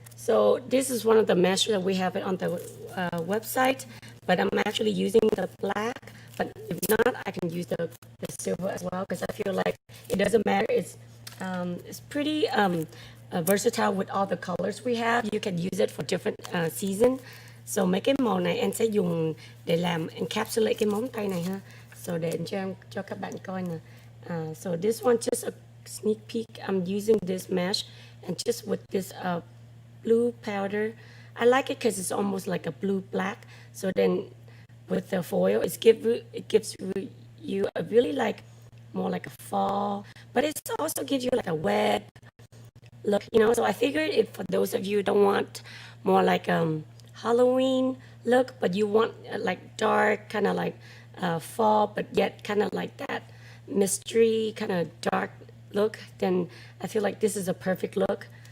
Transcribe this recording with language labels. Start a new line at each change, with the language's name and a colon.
English: So this is one of the mesh that we have it on the website, but I'm actually using the black. But if not, I can use the silver as well, because I feel like it doesn't matter. It's pretty versatile with all the colors we have. You can use it for different season.
Vietnamese: So mấy cái màu này em sẽ dùng để làm encapsulate cái móng tay này ha. So để cho các bạn coi nè.
English: So this one, just a sneak peek. I'm using this mesh, and just with this blue powder. I like it because it's almost like a blue black. So then with the foil, it gives you a really like more like a fall, but it also gives you like a wet look, So I figured if for those of you who don't want more like Halloween look, but you want like dark, kind of like fall, but yet kind of like that mystery kind of dark look, then I feel like this is a perfect look.